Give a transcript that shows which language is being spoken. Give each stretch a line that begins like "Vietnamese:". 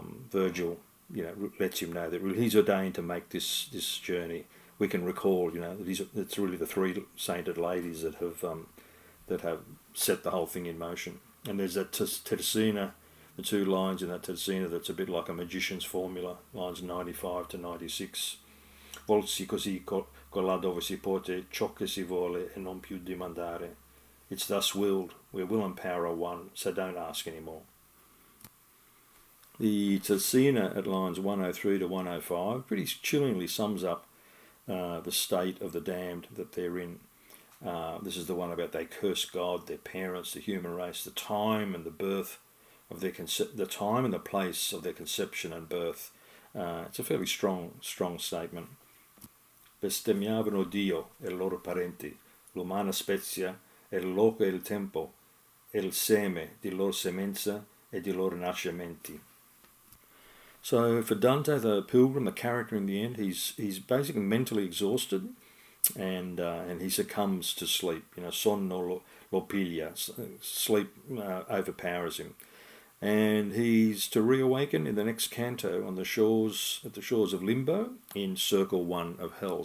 English: Virgil, lets him know that he's ordained to make this journey. We can recall, it's really the three sainted ladies that have set the whole thing in motion. And there's that terzina, the two lines in that terzina that's a bit like a magician's formula, lines 95 to 96.
Italian: Volsi così là dove si pote ciò che si vuole e non più dimandare.
English: It's thus willed, where will and power are one, so don't ask anymore. The terzina at lines 103 to 105 pretty chillingly sums up the state of the damned that they're in. This is the one about they curse God, their parents, the human race, the time and the birth of the time and the place of their conception and birth. It's a fairly strong statement.
Italian: Bestemmiavano Dio e loro parenti, l'umana spezia, e il loco e il tempo, e il seme di loro semenza e di loro nascimenti.
English: So for Dante, the pilgrim, the character in the end, he's basically mentally exhausted, and he succumbs to sleep.
Italian: Sonno lo piglia,
English: sleep overpowers him, and he's to reawaken in the next canto at the shores of Limbo in Circle 1 of Hell.